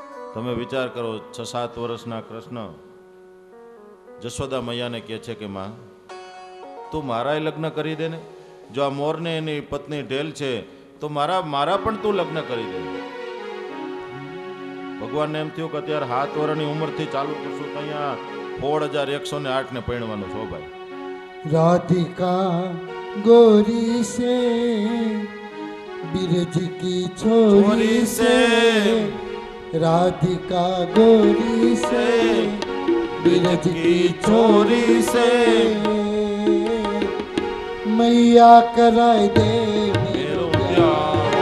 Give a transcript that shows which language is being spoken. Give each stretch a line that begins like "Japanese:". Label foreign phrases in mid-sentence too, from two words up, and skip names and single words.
Gujarati: તમે વિચાર કરો, 6-7 વર્ષના કૃષ્ણ જશોદા મૈયાને કહે છે કે માં, તું મારાય લગ્ન કરી દે ને. જો આ મોરને એની પત્ની ઢેલ છે તો મારા પણ તું લગ્ન કરી દે. ભગવાનને એમ થયું કે અત્યારે 7 વર્ષની ઉંમરથી ચાલુ કરશું તો અહીંયા 16,108 ને પરણવાનું છો ભાઈ.
Braj: राधिका गोरी से बिरज की छोरी से, राधिका गोरी से बिरज की छोरी से, मैया कराए दे मेरो प्यार.